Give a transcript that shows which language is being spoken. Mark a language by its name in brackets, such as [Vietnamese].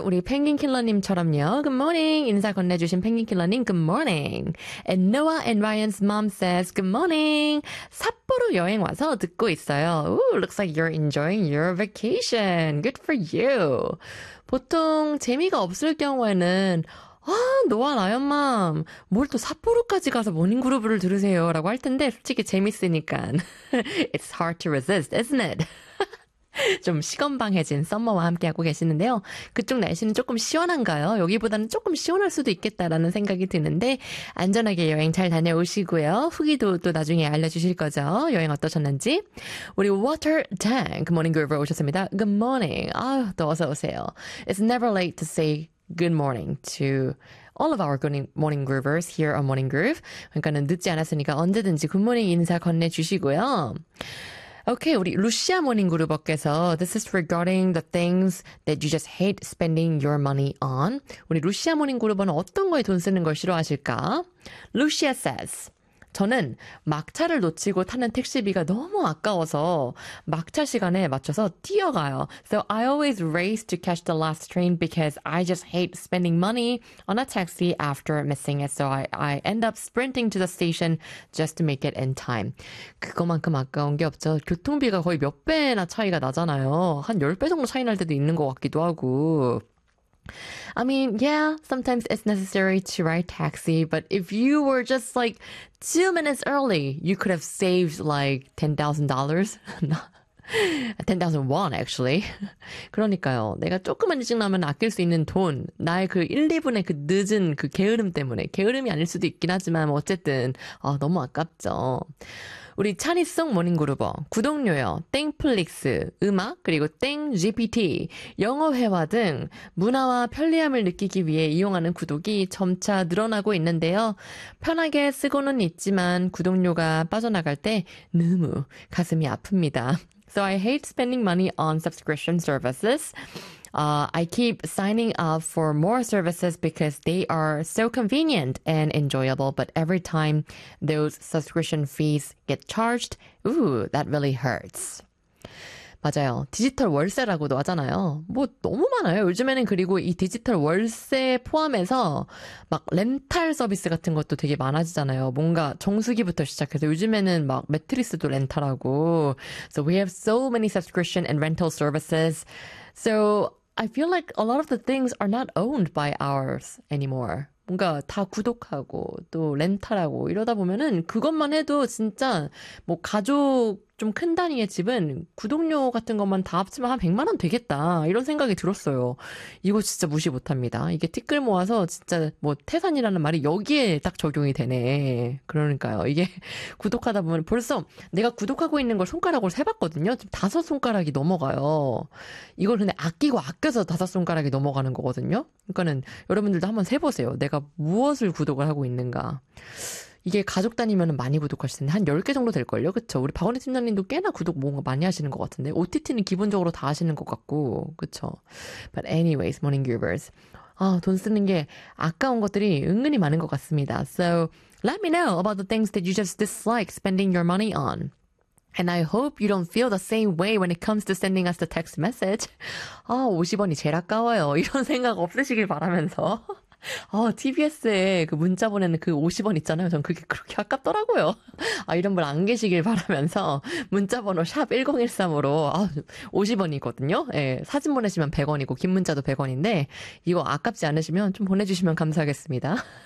[Korean] 우리 펭귄킬러님처럼요. [English] Good morning. [Korean] 인사 건네주신 펭귄킬러님. [English] Good morning. And Noah and Ryan's mom says, good morning. [Korean] 삿포로 여행 와서 듣고 있어요. [English] Ooh, looks like you're enjoying your vacation. Good for you. [Korean] 보통 재미가 없을 경우에는 아, 노아 라이언 맘, 뭘 또 삿포로까지 가서 모닝그루브를 들으세요? 라고 할 텐데, 솔직히 재밌으니까. [English] It's hard to resist, isn't it? [Korean] 좀 시건방해진 썸머와 함께하고 계시는데요. 그쪽 날씨는 조금 시원한가요? 여기보다는 조금 시원할 수도 있겠다라는 생각이 드는데 안전하게 여행 잘 다녀오시고요. 후기도 또 나중에 알려주실 거죠? 여행 어떠셨는지? 우리 Water Tank, Good Morning Groover 오셨습니다. [English] Good morning. [Korean] 아유, 또 어서 오세요. [English] It's never late to say good morning to all of our good morning groovers here on Morning Groove. [Korean] 그러니까는 늦지 않았으니까 언제든지 굿모닝 인사 건네주시고요. [English] Okay, [Korean] 우리 루시아 모닝 그룹어께서 [English] This is regarding the things that you just hate spending your money on. [Korean] 우리 루시아 모닝 그룹어는 어떤 거에 돈 쓰는 걸 싫어하실까? [English] Lucia says, [Korean] 저는 막차를 놓치고 타는 택시비가 너무 아까워서 막차 시간에 맞춰서 뛰어가요. [English] So I always race to catch the last train because I just hate spending money on a taxi after missing it. So I end up sprinting to the station just to make it in time. [Korean] 그거만큼 아까운 게 없죠. 교통비가 거의 몇 배나 차이가 나잖아요. 한 10배 정도 차이 날 때도 있는 것 같기도 하고. [English] I mean, yeah, sometimes it's necessary to ride taxi, but if you were just like 2 minutes early, you could have saved like $10,000. $10,000 won, actually. [Korean] 그러니까요. 내가 조금만 일찍 나면 아낄 수 있는 돈, 나의 그 1, 2분의 그 늦은 그 게으름 때문에, 게으름이 아닐 수도 있긴 하지만 어쨌든 아, 너무 아깝죠. 우리 찬이송 모닝그루버, 구독료요, 땡플릭스, 음악, 그리고 땡GPT, 영어회화 등 문화와 편리함을 느끼기 위해 이용하는 구독이 점차 늘어나고 있는데요. 편하게 쓰고는 있지만 구독료가 빠져나갈 때 너무 가슴이 아픕니다. [English] So I hate spending money on subscription services. I keep signing up for more services because they are so convenient and enjoyable. But every time those subscription fees get charged, ooh, that really hurts. [Korean] 맞아요. 디지털 월세라고도 하잖아요. 뭐 너무 많아요. 요즘에는 그리고 이 디지털 월세 포함해서 막 렌탈 서비스 같은 것도 되게 많아지잖아요. 뭔가 정수기부터 시작해서 요즘에는 막 매트리스도 렌탈하고. [English] So we have so many subscription and rental services. So I feel like a lot of the things are not owned by ours anymore. [Korean] 뭔가 다 구독하고 또 렌탈하고 이러다 보면은 그것만 해도 진짜 뭐 가족 좀 큰 단위의 집은 구독료 같은 것만 다 합치면 한 100만 원 되겠다 이런 생각이 들었어요. 이거 진짜 무시 못합니다. 이게 티끌 모아서 진짜 뭐 태산이라는 말이 여기에 딱 적용이 되네. 그러니까요. 이게 구독하다 보면 벌써 내가 구독하고 있는 걸 손가락으로 세봤거든요. 지금 다섯 손가락이 넘어가요. 이걸 근데 아끼고 아껴서 다섯 손가락이 넘어가는 거거든요. 그러니까는 여러분들도 한번 세보세요. 내가 무엇을 구독을 하고 있는가. 이게 가족 단위면 많이 구독하실 텐데 한 10개 정도 될걸요? 그쵸? 우리 박원희 팀장님도 꽤나 구독 뭔가 많이 하시는 것 같은데 OTT는 기본적으로 다 하시는 것 같고 그쵸? [English] But anyways, morning groovers. [Korean] 아, 돈 쓰는 게 아까운 것들이 은근히 많은 것 같습니다. [English] So let me know about the things that you just dislike spending your money on. And I hope you don't feel the same way when it comes to sending us the text message. [Korean] 아, 50원이 제일 아까워요. 이런 생각 없으시길 바라면서. 아, TBS에 그 문자 보내는 그 50원 있잖아요. 전 그게 그렇게 아깝더라고요. 아, 이런 분 안 계시길 바라면서 문자번호 샵1013으로 아, 50원이거든요. 예, 사진 보내시면 100원이고 긴 문자도 100원인데 이거 아깝지 않으시면 좀 보내주시면 감사하겠습니다.